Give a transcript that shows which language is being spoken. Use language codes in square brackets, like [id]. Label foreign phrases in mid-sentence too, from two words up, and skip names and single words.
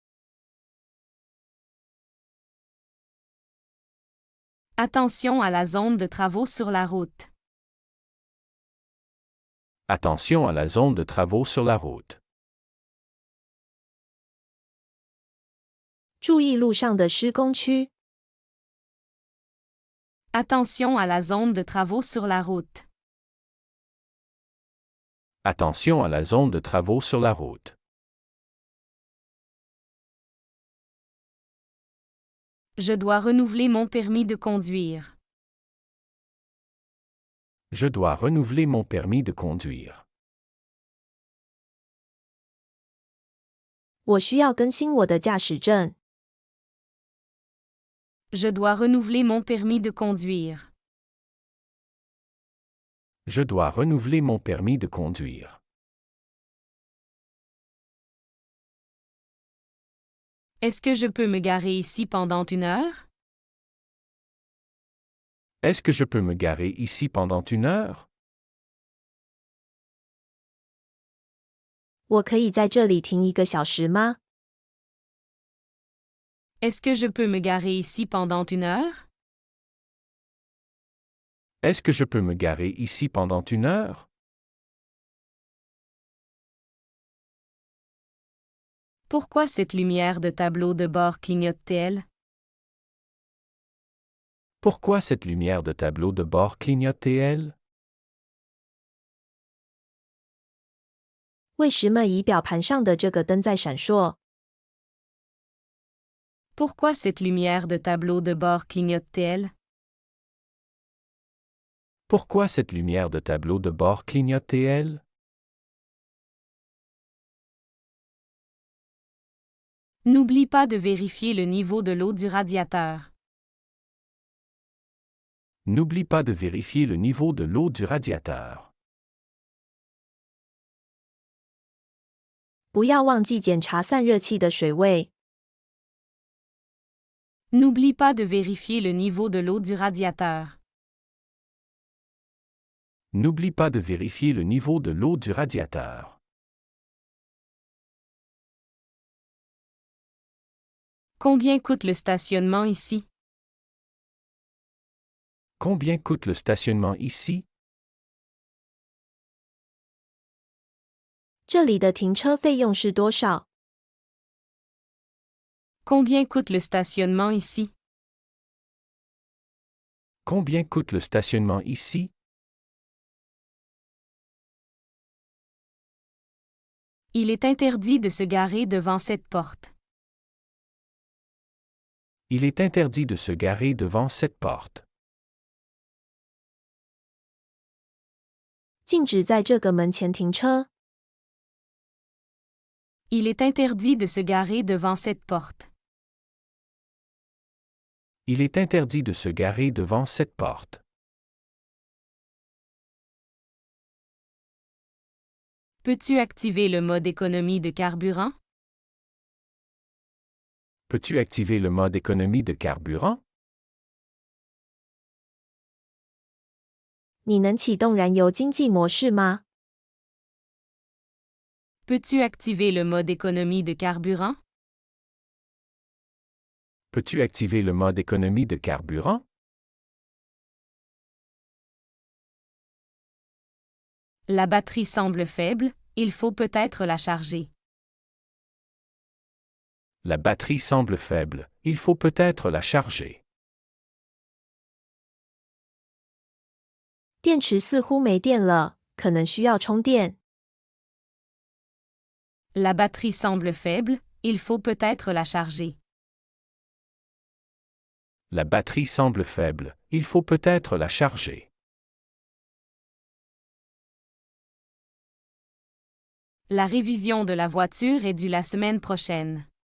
[fr] Attention à la zone de travaux sur la route. Attention à la zone de travaux sur la route. [zh] 注意路上的施工区。 [fr] Attention à la zone de travaux sur la route. Attention à la zone de travaux sur la route. Je dois renouveler mon permis de conduire. Je dois renouveler mon permis de conduire. [zh] 我需要更新我的驾驶证。 [fr] Je dois renouveler mon permis de conduire. Je dois renouveler mon permis de conduire. Est-ce que je peux me garer ici pendant 1 heure? Est-ce que je peux me garer ici pendant 1 heure? [zh] 我可以在这里停1个小时吗？ [fr] Est-ce que je peux me garer ici pendant 1 heure? Est-ce que je peux me garer ici pendant 1 heure? Pourquoi cette lumière de tableau de bord clignote-t-elle? Pourquoi cette lumière de tableau de bord clignote-t-elle? [zh] 为什么仪表盘上的这个灯在闪烁？ [fr] Pourquoi cette lumière de tableau de bord clignote-t-elle? Pourquoi cette lumière de tableau de bord clignote-t-elle? N'oublie pas de vérifier le niveau de l'eau du radiateur. N'oublie pas de vérifier le niveau de l'eau du radiateur. [zh] 不要忘记检查散热器的水位。 [fr] N'oublie pas de vérifier le niveau de l'eau du radiateur. N'oublie pas de vérifier le niveau de l'eau du radiateur. Combien coûte le stationnement ici? Combien coûte le stationnement ici? [zh] 这里的停车费用是多少？ [fr] Combien coûte le stationnement ici? Combien coûte le stationnement ici? Il est interdit de se garer devant cette porte. Il est interdit de se garer devant cette porte. [zh] 禁止在这个门前停车。 [fr] Il est interdit de se garer devant cette porte. Il est interdit de se garer devant cette porte. Peux-tu activer le mode économie de carburant? Peux-tu activer le mode économie de carburant? [zh] 你能启动燃油经济模式吗？ [fr] Peux-tu activer le mode économie de carburant? Peux-tu activer le mode économie de carburant? La batterie semble faible, il faut peut-être la charger. La batterie semble faible, il faut peut-être la charger. [zh] 电池似乎没电了，可能需要充电。 [fr] La batterie semble faible, il faut peut-être la charger. La batterie semble faible, il faut peut-être la charger. La révision de la voiture est due la semaine prochaine.